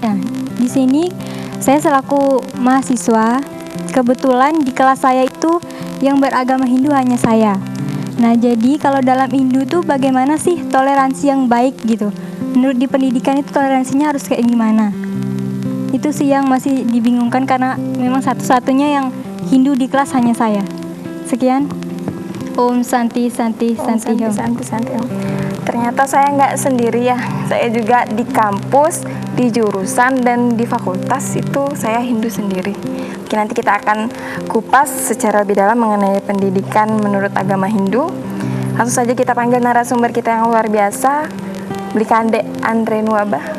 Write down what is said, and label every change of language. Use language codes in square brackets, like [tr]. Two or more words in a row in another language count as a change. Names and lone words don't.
[id] Nah, di sini saya selaku mahasiswa, kebetulan di kelas saya itu yang beragama Hindu hanya saya. Nah, jadi kalau dalam Hindu tuh bagaimana sih toleransi yang baik gitu? Menurut di pendidikan itu toleransinya harus kayak gimana? Itu sih yang masih dibingungkan, karena memang satu-satunya yang Hindu di kelas hanya saya. Sekian. [sa] Om Santi. Santi. [id] Ternyata saya nggak sendiri ya. Saya juga di kampus, di jurusan, dan di fakultas itu saya Hindu sendiri. Mungkin nanti kita akan kupas secara lebih dalam mengenai pendidikan menurut agama Hindu. Langsung saja kita panggil narasumber kita yang luar biasa, Blikande Andre Nuwaba.